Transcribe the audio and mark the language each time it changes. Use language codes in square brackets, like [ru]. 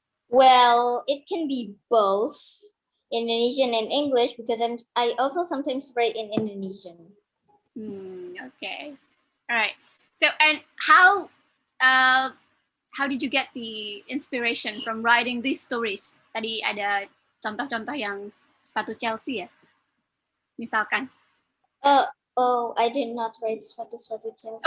[en] Well, it can be both Indonesian and English because I also sometimes write in Indonesian. Okay, all right. So, and how did you get the inspiration from writing these stories? [id] Tadi ada contoh-contoh yang sepatu Chelsea ya, misalkan. [en] Oh, I did not write [id] suatu jelas